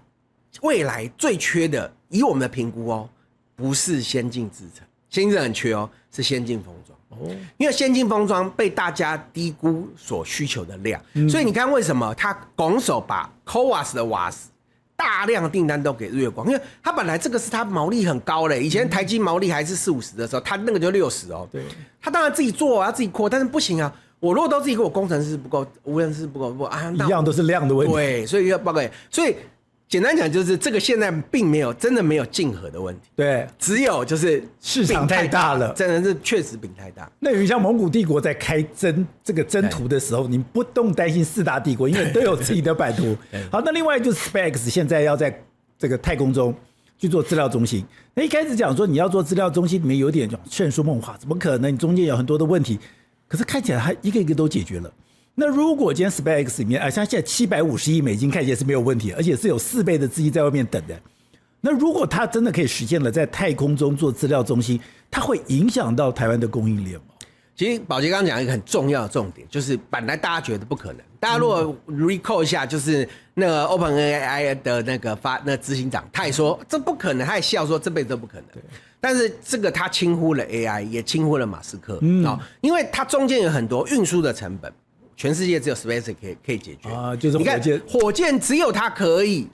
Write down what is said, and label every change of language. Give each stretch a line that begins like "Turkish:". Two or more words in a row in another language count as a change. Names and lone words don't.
Chinese: 未來最缺的，以我們的評估哦，不是先進製程，先進製程很缺哦，是先進封裝。因為先進封裝被大家低估所需求的量，所以你看為什麼他拱手把 CoWoS 的瓦斯大量的訂單都給日月光，因為他本來這個是他毛利很高嘞，以前台積毛利還是40-50的時候，他那個就60哦。對，他當然自己做，要自己擴，但是不行啊，我如果都自己給我工程師不夠，無人師不夠啊，一樣都是量的問題。對，所以要報告，所以。簡單講就是這個現在並沒有真的沒有競合的問題，對，只有就是市場太大了，真的是確實餅太大。那有像蒙古帝國在開這個征途的時候，你不用擔心4大帝國，因為都有自己的版圖。好，那另外就是 SpaceX 現在要在這個太空中去做資料中心。那一開始講說你要做資料中心，裡面有點勸說夢話，怎麼可能？你中間有很多的問題，可是看起來它一個一個都解決了。那如果今天 SpaceX 裡面像現在750億美金看起來是沒有問題，而且是有4倍的資金在外面等的。那如果它真的可以實現了在太空中做資料中心，它會影響到台灣的供應鏈嗎？其實寶傑剛剛講一個很重要的重點，就是本來大家覺得不可能，大家如果 recall 一下，就是那個 OpenAI 的那個執行長，他也說這不可能，他也笑說這輩子都不可能。但是這個他輕忽了 AI， 也輕忽了馬斯克因為它中間有很多運輸的成本。全世界只有 SpaceX 可以解決啊，就是火箭只有它可以